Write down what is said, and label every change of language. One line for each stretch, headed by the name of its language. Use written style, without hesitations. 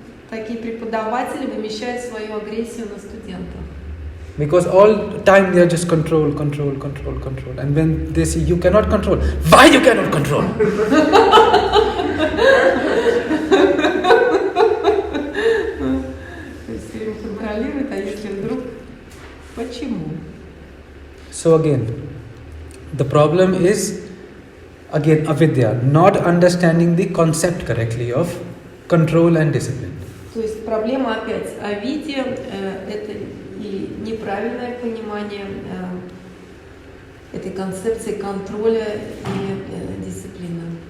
Russian: Такие преподаватели вымещают свою агрессию на студентах.
English: Because all time they are just control. And when they see you cannot control, why you cannot control?
Russian: То есть все время контролирует, а если вдруг почему?
English: So again, the problem is again avidya, not understanding the concept correctly of control and discipline.
Russian: То есть проблема опять о виде, это и неправильное понимание этой концепции контроля и дисциплины.